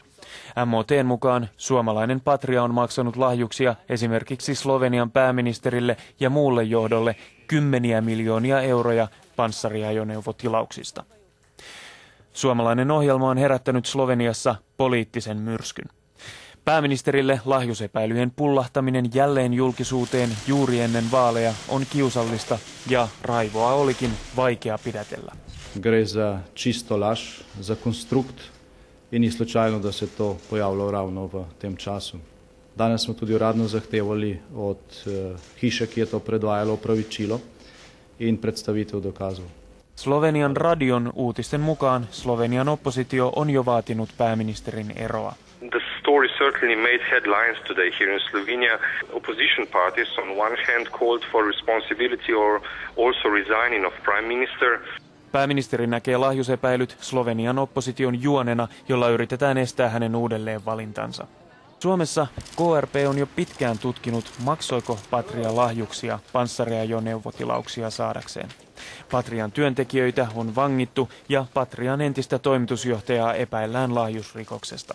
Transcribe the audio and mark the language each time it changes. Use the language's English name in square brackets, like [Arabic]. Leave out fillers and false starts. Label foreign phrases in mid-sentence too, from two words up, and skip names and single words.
[Finnish] MOT:n mukaan suomalainen Patria on maksanut lahjuksia esimerkiksi Slovenian pääministerille ja muulle johdolle 10 miljoonia euroja panssariajoneuvotilauksista. Suomalainen ohjelma on herättänyt Sloveniassa poliittisen myrskyn. Pääministerille lahjusepäilyjen pullahtaminen jälleen julkisuuteen juuri ennen vaaleja on kiusallista ja raivoa olikin vaikea pidätellä. [Slovenian] Gre za čisto laž, za konstrukt in ni slučajno, da se to pojavilo ravno v tem času. Danes smo tudi uradno zahtevali od hiše, ki je to predvajalo, opravičilo in predstavitev dokazov. [Finnish] Slovenian radion uutisten mukaan Slovenian oppositio on jo vaatinut pääministerin eroa. [English] The story certainly made headlines today here in Slovenia. Opposition parties on one hand called for responsibility or also resigning of prime minister. [Finnish] Pääministeri näkee lahjusepäilyt Slovenian opposition juonena, jolla yritetään estää hänen uudelleen valintansa. Suomessa KRP on jo pitkään tutkinut, maksoiko Patria lahjuksia panssariajoneuvotilauksia saadakseen. Patrian työntekijöitä on vangittu ja Patrian entistä toimitusjohtajaa epäillään lahjusrikoksesta.